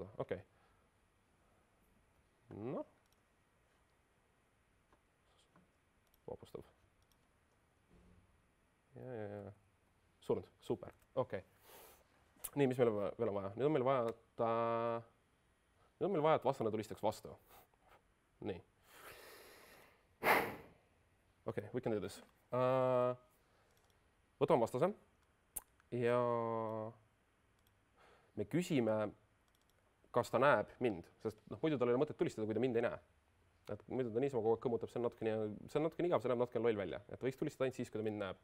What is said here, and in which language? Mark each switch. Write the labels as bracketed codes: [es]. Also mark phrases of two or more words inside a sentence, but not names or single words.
[et] Okei. Noh. Vapustav. Ja. Surnud, super, okei. Nii, mis meil veel on vaja? Nüüd on meil vaja, et vastane tulistaks vastu. Nii. Okei, [en] we can do this. [et] Võtame vastase ja me küsime, kas ta näeb mind, sest muidu tal ei ole mõtet tulistada, kui ta mind ei näe. Et muidu ta niisama kogu aeg kõmmutab, see on natukene igav, see näeb natukene loll välja, et võiks tulistada ainult siis, kui ta mind näeb.